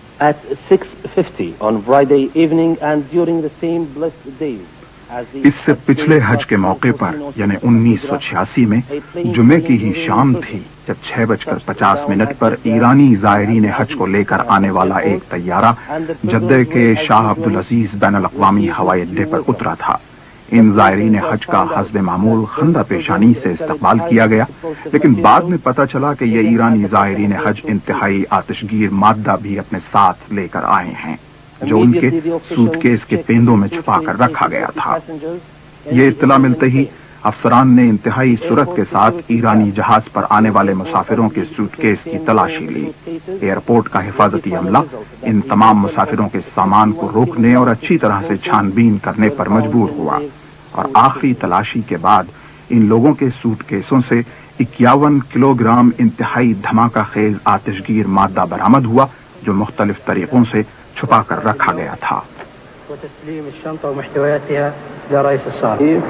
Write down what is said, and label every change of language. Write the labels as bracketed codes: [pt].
[en] At 6:50 on Friday evening and during the same blessed days. [ur] اس سے پچھلے حج کے موقع پر یعنی 1986 میں جمعے کی ہی شام تھی جب 6:50 پر ایرانی زائرین حج کو لے کر آنے والا ایک طیارہ جدہ کے شاہ عبدالعزیز بین الاقوامی ہوائی اڈے پر اترا تھا۔ ان زائرین حج کا حسب معمول خندہ پیشانی سے استقبال کیا گیا، لیکن بعد میں پتہ چلا کہ یہ ایرانی زائرین حج انتہائی آتشگیر مادہ بھی اپنے ساتھ لے کر آئے ہیں جو ان کے سوٹ کیس کے پیندوں میں چھپا کر رکھا گیا تھا۔ یہ اطلاع ملتے ہی افسران نے انتہائی سرعت کے ساتھ ایرانی جہاز پر آنے والے مسافروں کے سوٹ کیس کی تلاشی لی۔ ایئرپورٹ کا حفاظتی عملہ ان تمام مسافروں کے سامان کو روکنے اور اچھی طرح سے چھان بین کرنے پر مجبور ہوا، اور آخری تلاشی کے بعد ان لوگوں کے سوٹ کیسوں سے 51 کلو گرام انتہائی دھماکہ خیز آتشگیر مادہ برآمد ہوا جو مختلف طریقوں سے چھپا کر رکھا گیا تھا۔ [ar] وتسليم الشنطة ومحتوياتها إلى رئيس الصالة.